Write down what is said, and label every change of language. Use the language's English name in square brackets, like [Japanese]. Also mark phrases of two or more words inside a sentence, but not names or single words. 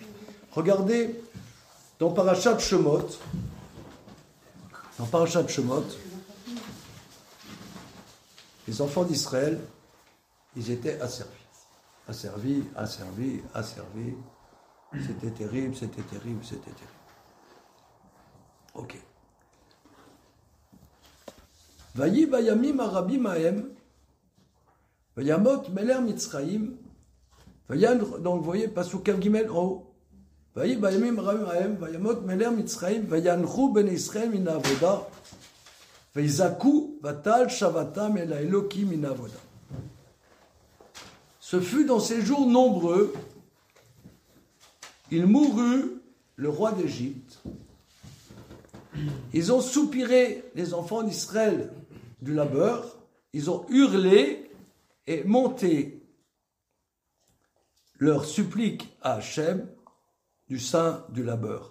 [French] Regardez, dans Parashat Shemot, les enfants d'Israël, ils étaient asservis. C'était terrible. Ok. [Hebrew] ויהי בימים הרבים ההם, וימת מלך מצרים, [French] donc vous voyez, [Hebrew] פסוק ג [French] en haut. [Hebrew] ויהי בימים הרבים ההם, וימת מלך מצרים, ויאנחו בני ישראל מן העבודה, ויזעקו ותעל שועתם אל האלהים מן העבודה. [French] Ce fut dans ces jours nombreux, il mourut le roi d'Égypte. Ils ont soupiré, les enfants d'Israël, du labeur. Ils ont hurlé et monté leur supplique à Hachem du sein du labeur.